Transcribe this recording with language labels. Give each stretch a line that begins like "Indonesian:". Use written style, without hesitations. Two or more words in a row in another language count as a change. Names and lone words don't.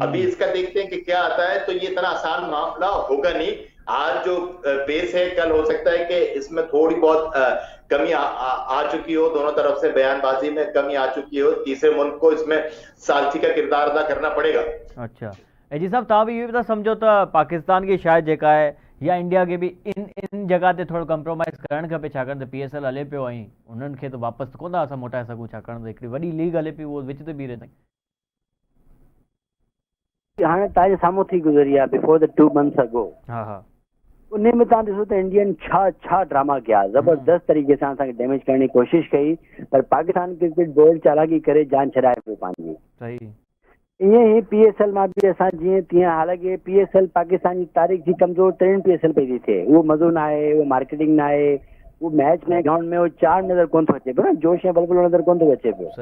Urdu: ابھی اس کا دیکھتے ہیں کہ کیا آتا ہے۔ تو یہ اتنا آسان معاملہ ہوگا نہیں. آج جو پیش ہے، کل ہو سکتا ہے کہ اس میں تھوڑی بہت کمی آ چکی ہو، دونوں طرف سے بیان بازی میں کمی آ چکی ہو، تیسرے ملک کو اس میں ثالثی کا کردار ادا کرنا پڑے گا. اچھا اے جی صاحب,
Sindhi: तव्हां बि इहो बि था सम्झो त पाकिस्तान की शायद जेका आहे या
Urdu: انڈیا کے بھی
Sindhi: इन जगह ते थोड़ो कंप्रोमाइज़ करणु खपे, छाकाणि त पीएसएल हले पियो ऐं उन्हनि खे त वापसि कोन था असां मोटाए सघूं, छाकाणि त हिकिड़ी वॾी लीग हले पई, उहो विच ते बीहे रहे। हाणे तव्हांजे साम्हूं थी गुज़री आहे
English: before the 2 months
Sindhi: अगो। हा हा, उन में तव्हां ॾिसो त इंडियन छा ड्रामा कया, ज़बरदस्त तरीक़े सां असांखे डैमेज करण जी कोशिशि कई, पर पाकिस्तान क्रिकेट बोर्ड चालाकी करे जान छॾाए पियो पंहिंजी। सही। ईअं ई पीएसएल मां बि असां जीअं तीअं, हालांकि पीएसएल पाकिस्तान जी तारीख़ जी कमज़ोर तरीन पीएसएल पई थी थिए, उहो मज़ो न आहे, उहो मार्केटिंग न आहे, उहो मैच में ग्राउंड में उहो चार नज़र कोन थो अचे पियो न, जोश ऐं बलबलो नज़र कोन थो अचे पियो।